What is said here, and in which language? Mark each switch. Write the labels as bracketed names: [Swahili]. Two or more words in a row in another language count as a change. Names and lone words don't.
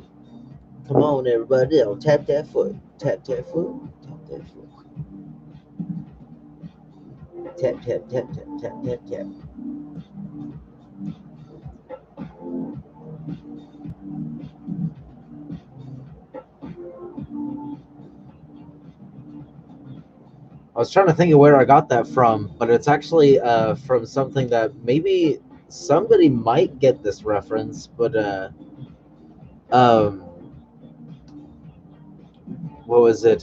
[English] Come on, everybody. Tap, tap, foot. Tap, tap, foot. Tap, tap, foot. Tap, tap, tap, tap, tap, tap, tap. I was trying to think of where I got that from, but it's actually from something that maybe somebody might get this reference, but um, what was it?